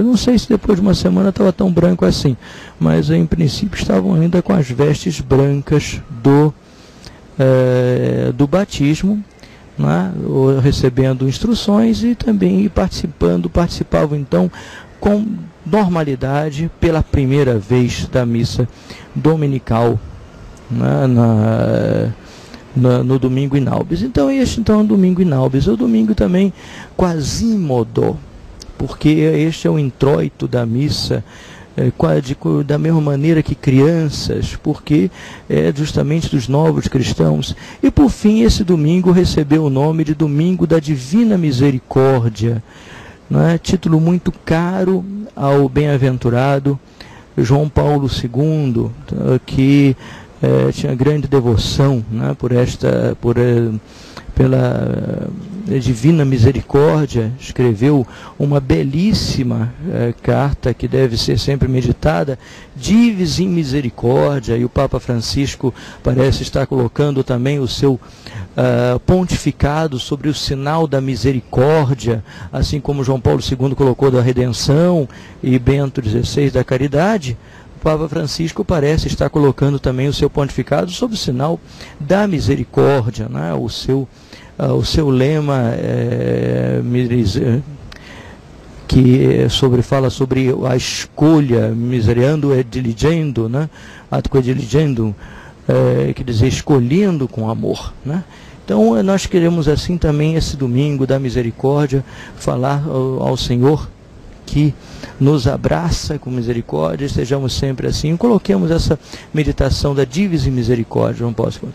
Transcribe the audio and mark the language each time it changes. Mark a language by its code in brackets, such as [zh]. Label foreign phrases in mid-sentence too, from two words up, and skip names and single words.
[pt] Eu não sei se depois de uma semana estava tão branco assim, mas em princípio estavam ainda com as vestes brancas do batismo, né, recebendo instruções e também participavam então com normalidade pela primeira vez da missa dominical, né, no domingo [la] in albis. [pt] Então este é o domingo [la] in albis, [pt] é o domingo também quasímodo, porque este é o introito da missa, da mesma maneira que crianças, porque é justamente dos novos cristãos. E por fim, esse domingo recebeu o nome de Domingo da Divina Misericórdia, né? Título muito caro ao bem-aventurado João Paulo II, que tinha grande devoção, né, pela Divina Misericórdia. Escreveu uma belíssima carta que deve ser sempre meditada, Divis in Misericórdia, e o Papa Francisco parece estar colocando também o seu pontificado sobre o sinal da misericórdia, assim como João Paulo II colocou da redenção e Bento XVI da caridade. O Papa Francisco parece estar colocando também o seu pontificado sob o sinal da misericórdia, né? O seu lema que fala sobre a escolha, [la] miserando et diligendo, né? Atque diligendo, [pt] quer dizer, escolhendo com amor, né? Então nós queremos assim também esse domingo da misericórdia falar ao Senhor que nos abraça com misericórdia, estejamos sempre assim. Coloquemos essa meditação da Divisa Misericórdia, não posso contar.